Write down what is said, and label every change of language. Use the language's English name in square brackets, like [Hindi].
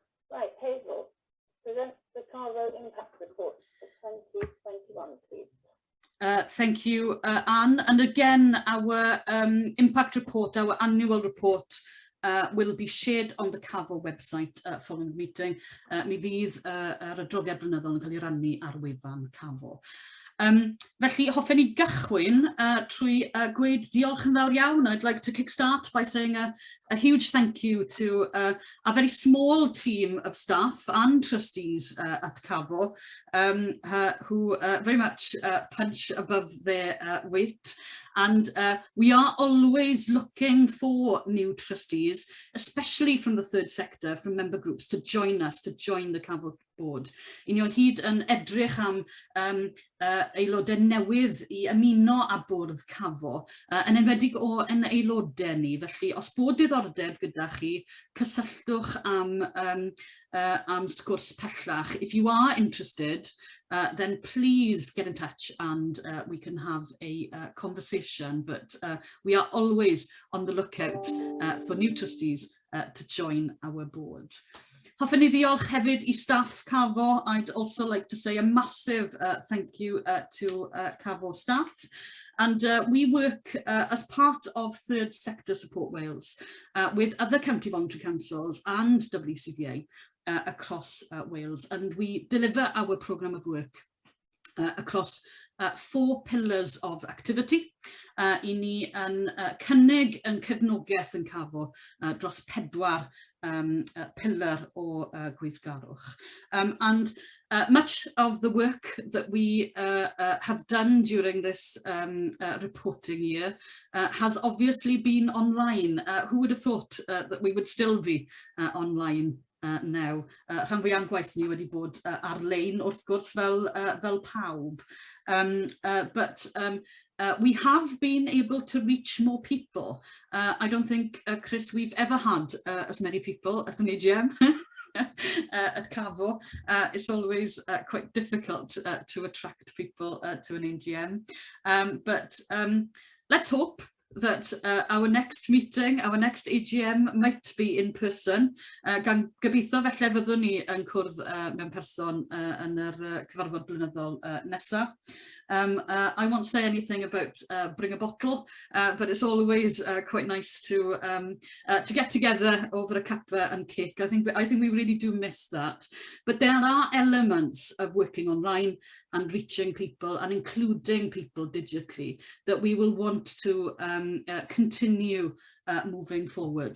[English] Right, Hazel, present the CAFO impact report for 2021, please. Thank you, Anne. And again, our impact report, our annual report, will be shared on the CAFO website following the meeting. [Welsh] Mi fydd yr adroddiad blynyddol yn cael ei rannu ar wefan CAFO. Felly, hoffen ni gychwyn trwy gweud diolch yn fawr iawn. [English] I'd like to kickstart by saying a huge thank you to a very small team of staff and trustees at CAFO who very much punch above their weight. And we are always looking for new trustees, especially from the third sector, from member groups, to join us, to join the CAFO board. [Welsh] I ni o hyd yn edrych am aelodau newydd I ymuno â bwrdd CAFO, yn enwedig o yn aelodau ni. Felly, os bod diddordeb gyda chi, cysylltwch am sgwrs pellach. [English] If you are interested, then please get in touch and we can have a conversation. But we are always on the lookout for new trustees to join our board. [Welsh] Hoffwn I ddiolch hefyd I staff CAFO. [English] I'd also like to say a massive thank you to CAFO staff. And we work as part of Third Sector Support Wales with other county voluntary councils and WCVA across Wales, and we deliver our programme of work across 4 pillars of activity. [Welsh] I ni yn cynnig yn cefnogaeth yn Cafo dros 4 pillar o gweithgarwch. [English] And much of the work that we have done during this reporting year has obviously been online. Who would have thought that we would still be online now? [Welsh] Rhan fwyaf o'n gwaith ni wedi bod ar-lein wrth gwrs fel pawb. [English] But we have been able to reach more people. I don't think, Chris, we've ever had as many people at an AGM at Cafo. It's always quite difficult to attract people to an AGM. But let's hope that our next meeting, our next AGM might be in person. [Welsh] Gan gobeithio felly fyddwn ni yn cwrdd mewn person yn yr cyfarfod blynyddol nesaf. [English] I won't say anything about bring a bottle, but it's always quite nice to get together over a cuppa and cake. I think we really do miss that. But there are elements of working online and reaching people and including people digitally that we will want to continue moving forward.